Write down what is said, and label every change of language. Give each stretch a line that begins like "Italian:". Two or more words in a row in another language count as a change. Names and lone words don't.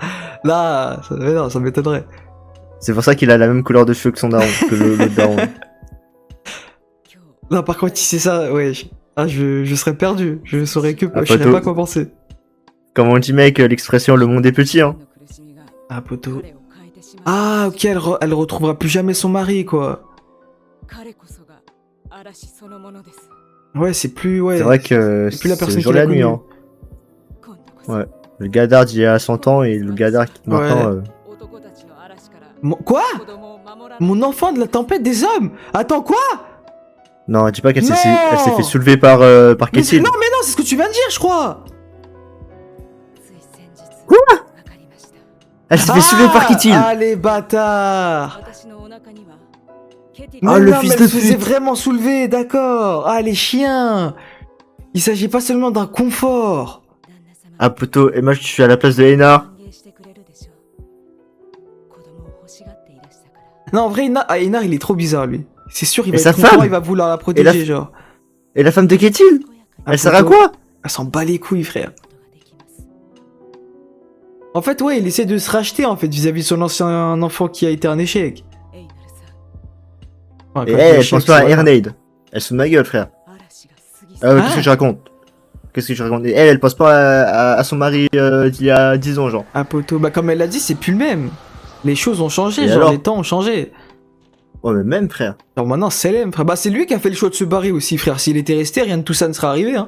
French: Là, mais non, ça m'étonnerait. C'est pour ça qu'il a la même couleur de cheveux que son daron, que l'autre daron.
Japanese: 今日
French: Non, par contre, si c'est ça, ouais. Ah, je serais perdu. Je saurais que... Ah, je saurais poteau. pas quoi penser. Comme on dit, mec, l'expression le monde est petit, hein.
Japanese: の苦しみが
French: Ah, poto.
Japanese: 彼を変えてしまう。
French: Ah, ok, elle retrouvera plus jamais son mari, quoi.
Japanese: 彼こそが嵐そのものです。
French: Ouais, c'est plus... Ouais. C'est vrai que c'est plus la c'est le personne jour qu'il et a la nuit, connue. hein.
Japanese: 今度こそ
French: Ouais. Le Gadard d'il y a 100 ans et le Gadard qui maintenant... Ouais.
Japanese: 男たちの嵐から
French: Quoi?
Japanese: 子供を守らない
French: Mon enfant de la tempête des hommes? Attends, quoi? Non, dis pas qu'elle Non. elle s'est fait soulever par Mais Kessil. non, c'est ce que tu viens de dire, je crois.
Japanese: つい先日
French: quoi
Japanese: わかりました。
French: Elle s'est fait soulever par Kittil. Ah, les bâtards.
Japanese: 私のお腹には
French: Ah, le non, fils mais de elle se faisait pute. vraiment soulever, d'accord. Ah, les chiens. Il s'agit pas seulement d'un confort.
Japanese: 旦那様
French: Ah, poteau, et moi je suis à la place de Einar.
Japanese: 歓迎してくれるでしょう子供を欲しがっていらしたから
French: Non, en vrai, Einar, il est trop bizarre, lui. C'est sûr, il Et va sa être content, femme il va vouloir la Et protéger, la- genre. Et la femme de Ketil?
Japanese: 健やかに
French: Ah, Elle sert à poteau. quoi? Elle s'en bat les couilles, frère.
Japanese: ことができます
French: En fait, ouais, il essaie de se racheter, en fait, vis-à-vis de son ancien enfant qui a été un échec.
Japanese: エイナルさん
French: Enfin, Et quand elle, elle échec, pense pas à c'est- Ernaid. Elle se fout de ma gueule, frère.
Japanese: 嵐が過ぎ
French: Ah ouais, Ah. qu'est-ce que je raconte? Qu'est-ce que je raconte? Et elle pense pas à son mari d'il y a 10 ans, genre. Ah, poteau, bah, comme elle l'a dit, c'est plus le même. Les choses ont changé, Et genre, alors les temps ont changé. Ouais, mais même, frère. Alors maintenant, c'est l'aime, frère. Bah, c'est lui qui a fait le choix de se barrer aussi, frère. S'il était resté, rien de tout ça ne serait arrivé, hein.